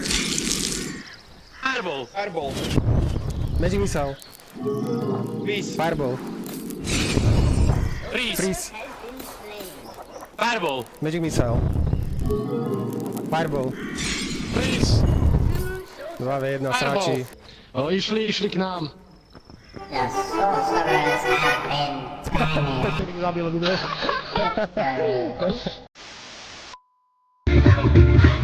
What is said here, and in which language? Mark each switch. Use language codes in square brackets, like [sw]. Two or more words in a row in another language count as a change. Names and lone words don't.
[en] Fireball! Fireball! Magic missile. Freeze! Fireball. Freeze! Freeze. Has been slain. Fireball! Magic missile. Fireball. Freeze! [sk] 2 v 1, [en] Fireball! [sk] sráči. O, išli k nám. [en] The sorcerers have been slain. [sk] Zabil,